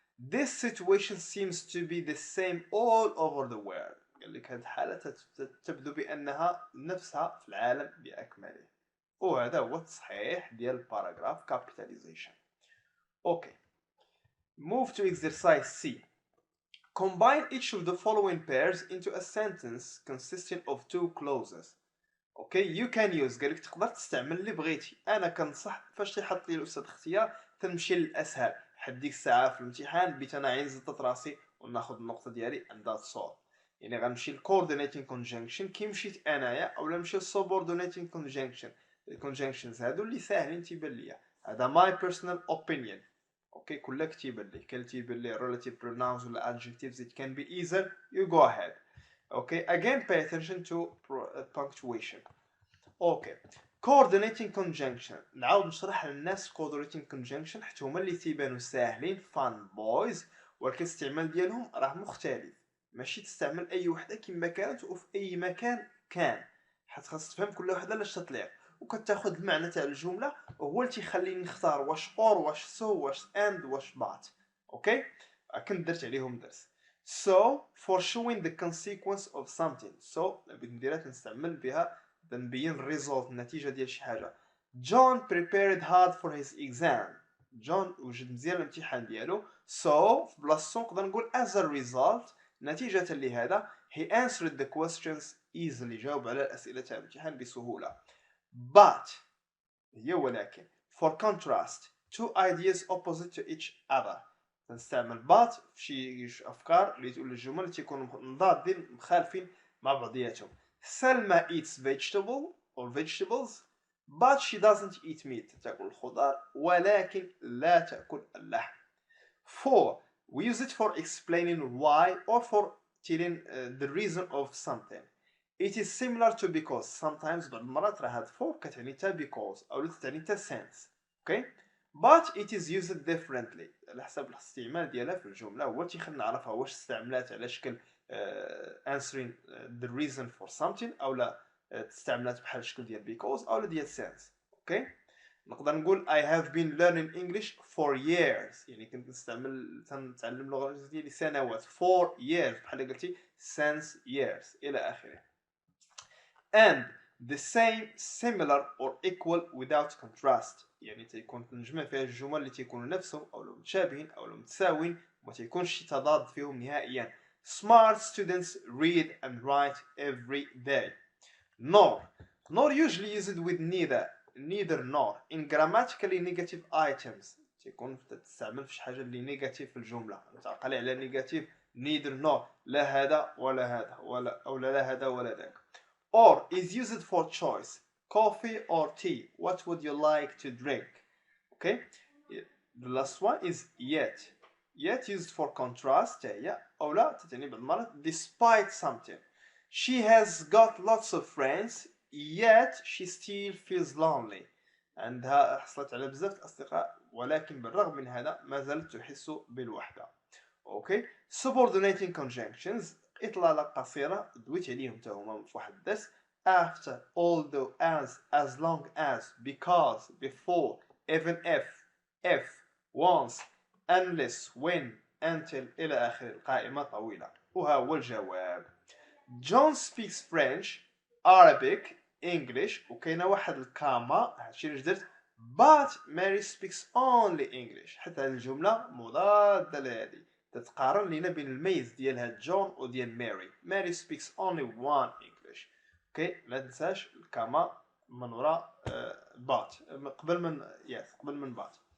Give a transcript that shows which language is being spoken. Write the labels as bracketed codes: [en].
[en] This situation seems to be the same all over the world. [ar] قال لك هاد الحالة تبدو بأنها نفسها في العالم بأكمله. وهذا هو التصحيح ديال الباراجراف capitalization. [en] Okay. Move to exercise C. Combine each of the following pairs into a sentence consisting of 2 clauses. Okay, you can use [ar] قالك تقدر تستعمل اللي بغيتي. انا كنصح فاش تيحط لي الاستاذ اختيار تنمشي للاسهل. حد ديك الساعه في الامتحان بيت انا عين زدت راسي وناخذ النقطه ديالي عندها تصور. يعني غنمشي للcoordinating conjunction كي مشيت انايا اولا نمشي للsubordinating conjunction. الكونجنكشنز هادو اللي ساهلين تيبان ليا. هذا [en] my personal opinion. [ar] اوكي كلها كتيبان لي كان تيبان لي [en] relative pronouns [ar] ولا [en] adjectives it can be either. You go ahead. Okay, again pay attention to punctuation. Okay, coordinating conjunction. [ar] نعاود نشرح للناس coordinating conjunction حيت هما اللي تيبانو ساهلين fun boys ولكن الاستعمال ديالهم راه مختلف. ماشي تستعمل اي وحده كما كانت وفي اي مكان كان حيت خاص تفهم كل وحده لاش تطلع وكتاخذ المعنى تاع الجمله وهو اللي تيخليني نختار واش اور واش سو واش اند واش بات. اوكي كنت درت عليهم درس. [en] So for showing the consequence of something. [ar] So نديرها تنستعمل بها نبين الريزولت النتيجة ديال شي حاجة. [en] John prepared hard for his exam. [ar] جون وجد مزيان الامتحان ديالو. [en] So [ar] في بلاصتو نقدر نقول [en] as a result [ar] نتيجة لهذا [en] he answered the questions easily. [ar] جاوب على الأسئلة تاع الامتحان بسهولة. [en] But [ar] هي ولكن [en] for contrast two ideas opposite to each other. [ar] تنستعمل but في شي أفكار اللي تقول الجمل اللي تيكونوا مضادين مخالفين مع بعضياتهم. [en] Selma eats vegetables but she doesn't eat meat. [ar] تأكل الخضار ولكن لا تأكل اللحم. [en] 4. We use it for explaining why or for telling the reason of something. It is similar to because. Sometimes [ar] بعض المرات راه هاد for كتعني تا because أو تعني تا sense. [en] Okay? But it is used differently. [ar] على حسب الاستعمال ديالها في الجملة هو تيخلينا نعرفها واش استعملات على شكل [en] answering the reason for something [ar] أو لا تستعملات بحال شكل ديال because أو لا ديال sense. [en] Okay? [ar] نقدر نقول [en] I have been learning English for years. [ar] يعني كنت نتعلم اللغة الإنجليزية لسنوات. [en] For years [ar] بحال قلتي [en] since years [ar] إلى آخره. [en] And the same, similar or equal without contrast. [ar] يعني تيكون نجمع فيها الجمل اللي تيكونوا نفسهم أو لو متشابهين أو لو متساويين وما تيكونش شي تضاد فيهم نهائيا. [en] Smart students read and write every day. Nor usually used with neither nor in grammatically negative items. [ar] تيكون تستعمل في شي حاجة اللي negative في الجملة. تعقلي على negative neither nor لا هذا ولا هذا ولا أو لا هذا ولا ذاك. [en] Or is used for choice. Coffee or tea. What would you like to drink? Okay. The last one is yet. Yet used for contrast. [ar] هي أو لا تتعني بالمرة [en] despite something. She has got lots of friends yet she still feels lonely. [ar] عندها حصلت على بزاف الأصدقاء ولكن بالرغم من هذا ما زالت تحس بالوحدة. [en] Okay. Subordinating conjunctions. [ar] إطلالة قصيرة دويت عليهم تا هما في واحد الدرس. [en] After, although, as long as, because, before, even if, once, unless, when, until [ar] إلى آخر القائمة طويلة. وها هو الجواب. [en] John speaks French, Arabic, English [ar] وكاينة واحد الكاما هادشي اللي درت. [en] But Mary speaks only English. [ar] حتى هذه الجملة مضادة لهذه. تتقارن لنا بين الميز ديال هاد جون وديال ماري. [en] Mary speaks only one English. [ar] اوكي لا تنساش الكاما من وراء بات قبل من بات.